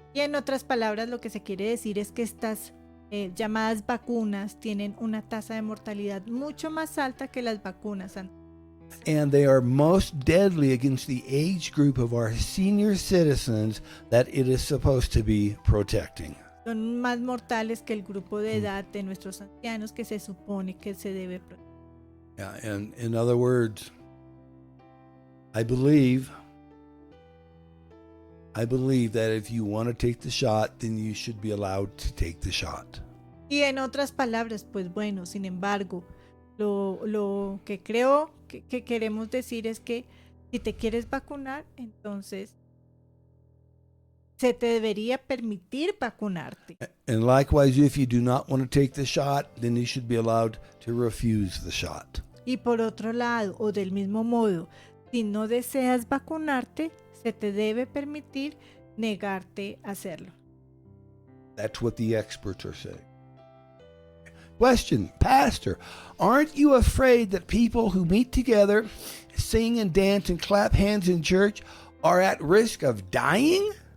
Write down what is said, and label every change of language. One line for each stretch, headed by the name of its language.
Spanish: Y en otras palabras, lo que se quiere decir es que estas llamadas vacunas tienen una tasa de mortalidad mucho más alta que las vacunas anteriores.
English: And they are most deadly against the age group of our senior citizens that it is supposed to be protecting.
Spanish: Son más mortales que el grupo de edad de nuestros ancianos que se supone que se debe proteger.
English: Yeah, and in other words, I believe that if you want to take the shot, then you should be allowed to take the shot.
Spanish: Y en otras palabras, pues bueno, sin embargo, lo que creo que queremos decir es que si te quieres vacunar, entonces se te debería permitir vacunarte.
English: And likewise, if you do not want to take the shot, then you should be allowed to refuse the shot.
Spanish: Y por otro lado, o del mismo modo, si no deseas vacunarte, se te debe permitir negarte a hacerlo.
English: That's what the experts are saying. Question, Pastor, aren't you afraid that people who meet together, sing and dance and clap hands in church are at risk of dying?